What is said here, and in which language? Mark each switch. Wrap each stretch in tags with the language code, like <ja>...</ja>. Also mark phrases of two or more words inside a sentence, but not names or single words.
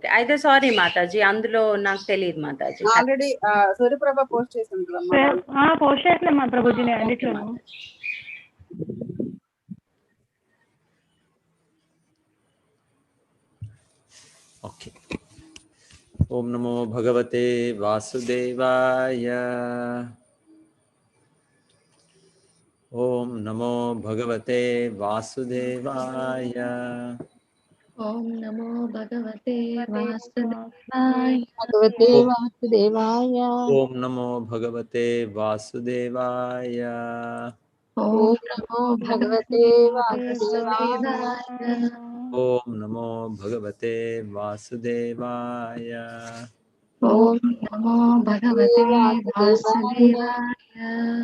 <te>అయితే సారీ మాతాజీ, అందులో నాకు తెలియదు మాతాజీ. ఆల్రెడీ సూర్యప్రభ పోస్ట్ చేసింది కదమ్మా. పోస్ట్ చేసినా ప్రభుజీ అన్నిట్లో. ఓకే.</te> <sa>ఓం నమో భగవతే వాసుదేవాయ. ఓం నమో భగవతే వాసుదేవాయ. ओम् नमो भगवते वासुदेवाय. भगवते वासुदेवाय. ओम नमो भगवते वासुदेवाय. ओम नमो भगवते वासुदेवाय. ओम नमो भगवते वासुदेवाय. ओम् नमो भगवते वासुदेवाय.</sa>